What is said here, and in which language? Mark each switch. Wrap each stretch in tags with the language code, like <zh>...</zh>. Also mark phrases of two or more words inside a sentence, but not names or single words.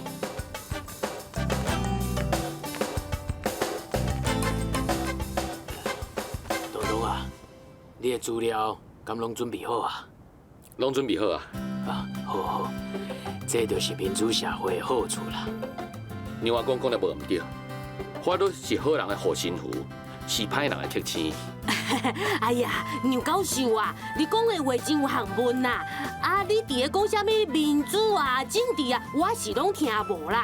<nan>东东啊，你的资料敢拢准备好啊？拢准备好啊。啊，好，这就是民主社会的好处啦。牛阿公讲得无毋对，法律是好人的护身符，是歹人的铁签。哎呀，牛教授啊，你讲的话真有学问呐！啊，你伫咧讲啥物民主啊、政治啊，我是拢听无啦。</nan>